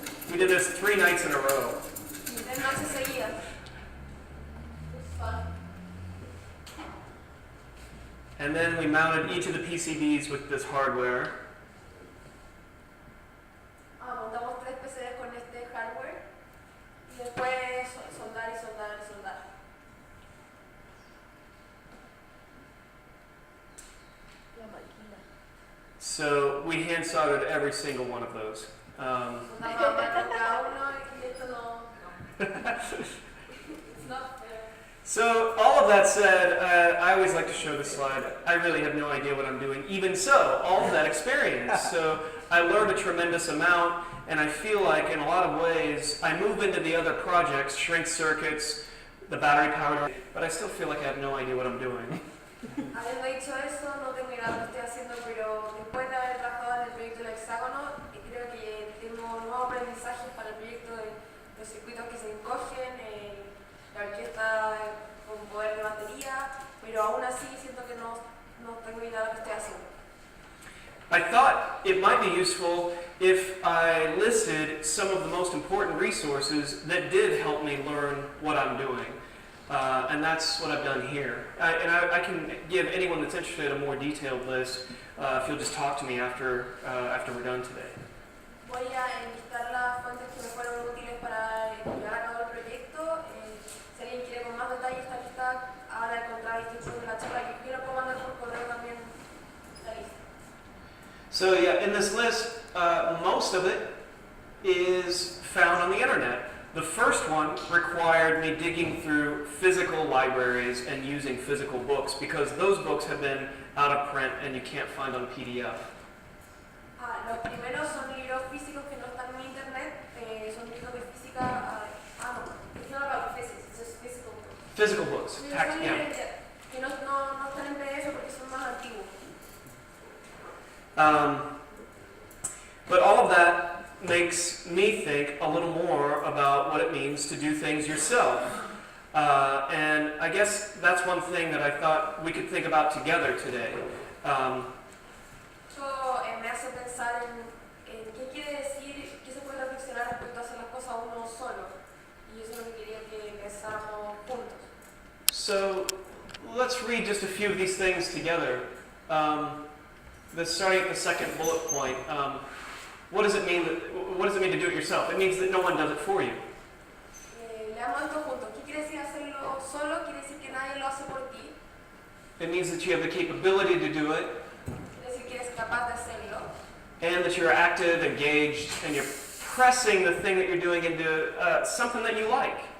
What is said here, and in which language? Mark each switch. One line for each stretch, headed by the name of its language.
English: We did this 3 nights in a row.
Spanish: y 3 noches seguidas.
English: It was fun. And then we mounted each of the PCBs with this hardware.
Spanish: Montamos 3 PCBs con este hardware y después soldar y soldar y soldar. La máquina.
English: So we hand soldered every single one of those.
Spanish: Soldamos a mano cada uno y esto no.
English: It's not fair. So all of that said, I always like to show this slide. I really have no idea what I'm doing. Even so, all of that experience. So I learned a tremendous amount, and I feel like in a lot of ways, I move into the other projects, shrink circuits, the battery powered, but I still feel like I have no idea what I'm doing.
Spanish: Habiendo dicho eso, no tengo idea de lo que estoy haciendo, pero después de haber trabajado en el proyecto del hexágono, creo que tengo nuevos aprendizajes para el proyecto de los circuitos que se encogen, la orquesta con poder de batería, pero aún así siento que no tengo idea de lo que estoy haciendo.
English: I thought it might be useful if I listed some of the most important resources that did help me learn what I'm doing. And that's what I've done here. I can give anyone that's interested a more detailed list if you'll just talk to me after we're done today.
Spanish: Voy a enlistar las fuentes que me fueron útiles para llevar a cabo el proyecto. Si alguien quiere con más detalle esta lista, ahora encontrar la descripción de la charla que quiero, puedo mandar por correo también la lista.
English: So yeah, in this list, most of it is found on the internet. The first one required me digging through physical libraries and using physical books because those books have been out of print and you can't find on PDF.
Spanish: Los primeros son libros físicos que no están en internet, son libros de física.
English: It's not about physics, it's just physical books. Physical books,
Spanish: Son
English: yeah.
Spanish: libros que no están en PDF porque son más antiguos.
English: But all of that makes me think a little more about what it means to do things yourself. And I guess that's one thing that I thought we could think about together today.
Spanish: Eso me hace pensar en qué quiere decir, qué se puede reflexionar respecto a hacer las cosas uno solo. Y eso es lo que quería que pensáramos juntos.
English: So let's read just a few of these things together. Starting at the second bullet point. What does it mean to do it yourself? It means that no one does it for you.
Spanish: Leamos esto juntos. ¿Qué quiere decir hacerlo solo? Quiere decir que nadie lo hace por ti.
English: It means that you have the capability to do it,
Spanish: Quiere decir que eres capaz de hacerlo.
English: and that you're active, engaged, and you're pressing the thing that you're doing into something that you like.